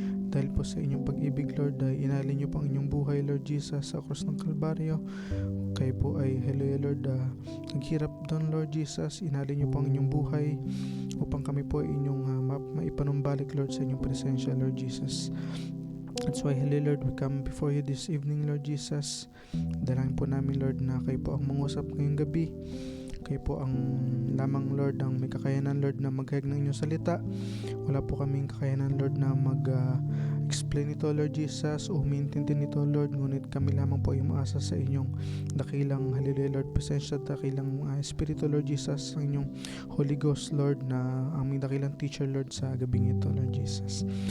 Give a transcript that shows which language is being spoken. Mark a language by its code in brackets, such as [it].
[tl] Dahil po sa inyong pag-ibig, Lord, ay inalin niyo po ang inyong buhay, Lord Jesus, sa krus ng Kalbaryo. Kayo po ay, hallelujah, Lord, naghirap doon, Lord Jesus. Inalin niyo po ang inyong buhay upang kami po ay inyong maipanumbalik, Lord, sa inyong presensya, Lord Jesus. [en] That's why, hallelujah, Lord, we come before you this evening, Lord Jesus. [tl] Dalangin po namin, Lord, na kayo po ang mangusap ngayong gabi. Kayo po ang lamang, Lord, ang may kakayanan, Lord, na maghayag ng inyong salita. Wala po kaming kakayanan, Lord, na explain ito, Lord Jesus, o umintindi nito, Lord. Ngunit kami lamang po yung maasa sa inyong dakilang, hallelujah, Lord, presensya, dakilang Espiritu, Lord Jesus, ang inyong Holy Ghost, Lord, na aming dakilang teacher, Lord, sa gabing ito, Lord Jesus.